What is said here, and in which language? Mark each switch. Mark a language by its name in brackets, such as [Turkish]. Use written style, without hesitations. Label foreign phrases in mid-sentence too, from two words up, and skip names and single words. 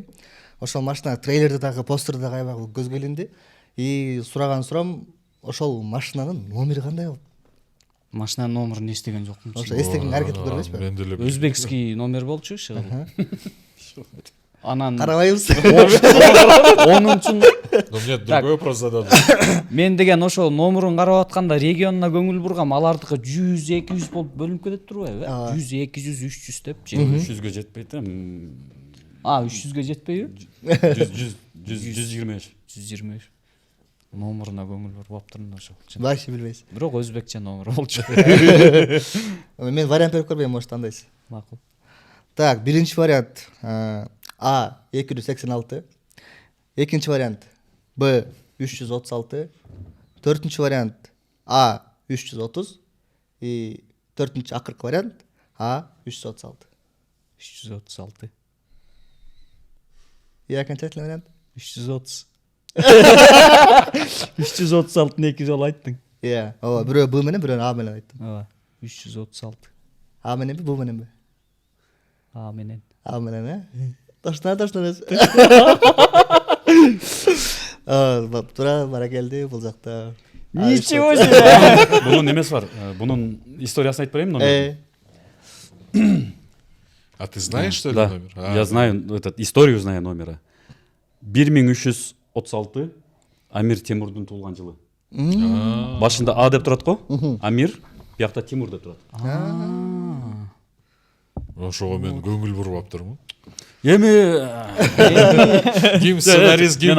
[Kyrgyz] Ошол машина трейлерде дагы, постерде дагы аябай көзгө илинди. И сураган сурам, ошол машинанын номери кандай болот? Машинанын номерин эстеген жокмун. Ошо эстеген аракет көрбөйсүзбү? Мен деле [Russian] Өзбекский номер [Kyrgyz] болчу шыгыл. Анан карабайбыз. 10-чу [Russian] Но мне другой вопрос зададут. [Kyrgyz] мен деген ошол номерин карап атканда регионуна көңүл бургам, алардыкы 100-200 болуп бөлүнүп кетет турбайбы? 100-200-300 деп. 300гө жетпейт. 300гө жетпейби? 125. 125. Номеруна көңүл буруп аптырмын ошол. Вообще билбейсиз. Бирок өзбекче номер болчу. Мен вариант берип көрбөйм, может тандайсыз. Макул. Так, биринчи вариант А 286, экинчи вариант Б 336, төртүнчү вариант А 330 и төртүнчү акыркы вариант А 336. 336. [Russian] Я окончательный вариант [Kyrgyz] 330. 336-ны 2 жолу айттың. Иә, ооба, бирөө Б менен, бирөө А менен айттым. Ооба, 336. А мененби, Б мененби? А менен. А менен, Точно эмес. Туура баракелди бул жакта. [Russian] Ничего себе. [Kyrgyz] Бунун эмеси бар. Бунун историясын айтып берейин номер. [Russian] А ты знаешь, что ли, Да, номер? я знаю, историю знаю номера. [Kyrgyz] 1336 Амир Темурдун туулган жылы. Башында А деп турат го, Амир, биякта Тимур деп турат. ошого мен көңүл буруп аптырмын. эми Ким сценарист, ким